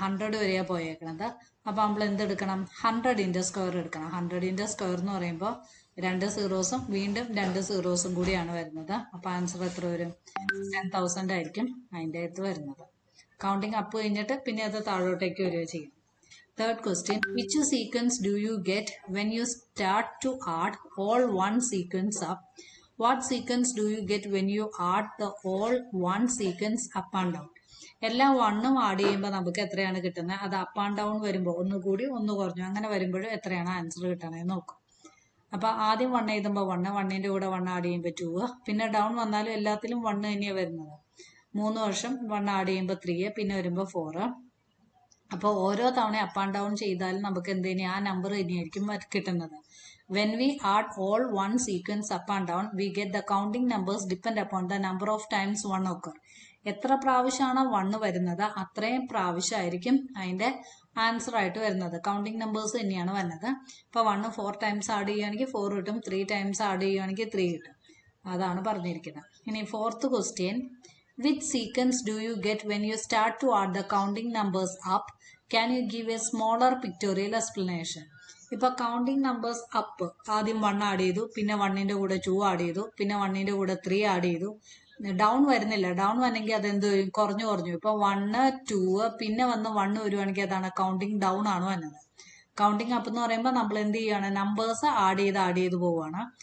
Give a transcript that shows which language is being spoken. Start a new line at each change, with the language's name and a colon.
Malayalam: 100 വരെയാണ് പോയേക്കണത്. അപ്പോൾ നമ്മൾ എന്തെടുക്കണം? 100ൻ്റെ സ്ക്വയർ എടുക്കണം. 100ൻ്റെ സ്ക്വയർ എന്ന് പറയുമ്പോൾ 2 സീറോസും വീണ്ടും 2 സീറോസും കൂടിയാണ് വരുന്നത്. അപ്പോൾ ആൻസർ എത്ര വരും? 10,000 ആയിരിക്കും അതിൻ്റെ അകത്ത് വരുന്നത്. കൗണ്ടിങ് അപ്പ് കഴിഞ്ഞിട്ട് പിന്നെ അത് താഴോട്ടേക്ക് വരിക ചെയ്യും.
English: Third question, which sequence do you get when you start to add all one sequence up? What sequence do you get when you add the all one sequence up and down?
Malayalam: എല്ലാം 1ഉം add ചെയ്യുമ്പോൾ നമുക്ക് എത്രയാണ് കിട്ടുന്നത്? അത് up and down വരുമ്പോൾ ഒന്ന് കൂടി ഒന്ന് കുറഞ്ഞു, അങ്ങനെ വരുമ്പോഴും എത്രയാണ് ആൻസർ കിട്ടണമെന്ന് നോക്കും. അപ്പോൾ ആദ്യം 1 എഴുതുമ്പോൾ 1, 1ൻ്റെ കൂടെ 1 ആഡ് ചെയ്യുമ്പോൾ 2, പിന്നെ ഡൗൺ വന്നാലും എല്ലാത്തിലും 1 തന്നെയാണ് വരുന്നത്. 3 വർഷം 1 ആഡ് ചെയ്യുമ്പോൾ 3, പിന്നെ വരുമ്പോൾ 4. അപ്പോൾ ഓരോ തവണ അപ്പ് ആൻഡ് ഡൗൺ ചെയ്താലും നമുക്ക് എന്ത് തന്നെയാണ്? ആ നമ്പർ തന്നെയായിരിക്കും കിട്ടുന്നത്.
English: When we add all one sequence up and down we get the counting numbers depend upon the number of times 1 occur.
Malayalam: എത്ര പ്രാവശ്യമാണോ 1 വരുന്നത് അത്രയും പ്രാവശ്യമായിരിക്കും അതിൻ്റെ ആൻസർ ആയിട്ട് വരുന്നത്. കൗണ്ടിങ് നമ്പേഴ്സ് തന്നെയാണ് വരുന്നത്. ഇപ്പോൾ 1 4 ടൈംസ് ആഡ് ചെയ്യുകയാണെങ്കിൽ 4 കിട്ടും. 3 ടൈംസ് ആഡ് ചെയ്യുകയാണെങ്കിൽ 3 കിട്ടും. അതാണ് പറഞ്ഞിരിക്കുന്നത്. ഇനി fourth question,
English: which sequence do you get when you start to add the counting numbers up? Can you give a smaller pictorial explanation?
Malayalam: ഇപ്പോൾ കൗണ്ടിങ് നമ്പേഴ്സ് അപ്പ് ആദ്യം 1 ആഡ് ചെയ്തു, പിന്നെ 1ൻ്റെ കൂടെ 2 ആഡ് ചെയ്തു, പിന്നെ 1ൻ്റെ കൂടെ 3 ആഡ് ചെയ്തു. ഡൗൺ വരുന്നില്ല. ഡൗൺ വന്നെങ്കിൽ അതെന്ത് വരും? കുറഞ്ഞു. ഇപ്പോൾ 1 2 പിന്നെ വന്ന് 1 വരുവാണെങ്കിൽ അതാണ് കൗണ്ടിങ് ഡൗൺ ആണ് വന്നത്. കൗണ്ടിങ് അപ്പ് എന്ന് പറയുമ്പോൾ നമ്മൾ എന്ത് ചെയ്യുകയാണ്? നമ്പേഴ്സ് ആഡ് ചെയ്ത് പോവുകയാണ്.